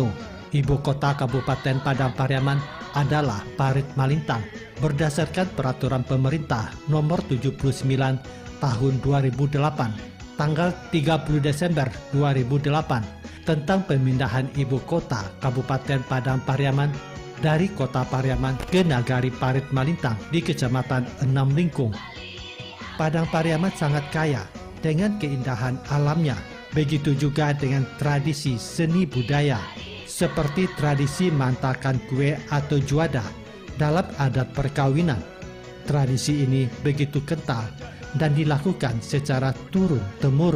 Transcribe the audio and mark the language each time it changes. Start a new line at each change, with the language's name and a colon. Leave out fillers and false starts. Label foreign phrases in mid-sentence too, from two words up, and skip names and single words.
Indonesian: Ibu kota Kabupaten Padang Pariaman adalah Parit Malintang berdasarkan peraturan pemerintah nomor 79 tahun 2008 tanggal 30 Desember 2008 tentang pemindahan ibu kota Kabupaten Padang Pariaman dari kota Pariaman ke Nagari Parit Malintang di Kecamatan Enam Lingkung. Padang Pariaman sangat kaya dengan keindahan alamnya, begitu juga dengan tradisi seni budaya seperti tradisi mantakan kue atau juada dalam adat perkawinan. Tradisi ini begitu kental dan dilakukan secara turun-temurun.